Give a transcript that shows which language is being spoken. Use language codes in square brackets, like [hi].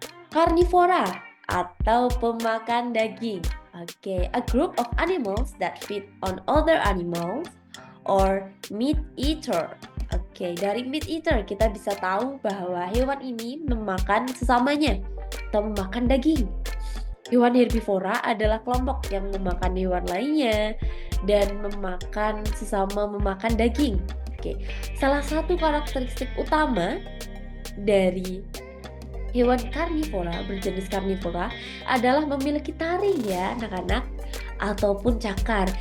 [id] Karnivora atau pemakan daging. [en] Oke, a group of animals that feed on other animals or meat eater. [id] Oke, dari [en] meat eater [id] kita bisa tahu bahwa hewan ini memakan sesamanya atau memakan daging. Hewan herbivora adalah kelompok yang memakan hewan lainnya dan sesama memakan daging. Oke, salah satu karakteristik utama dari hewan karnivora, berjenis karnivora, adalah memiliki taring ya anak-anak, ataupun cakar.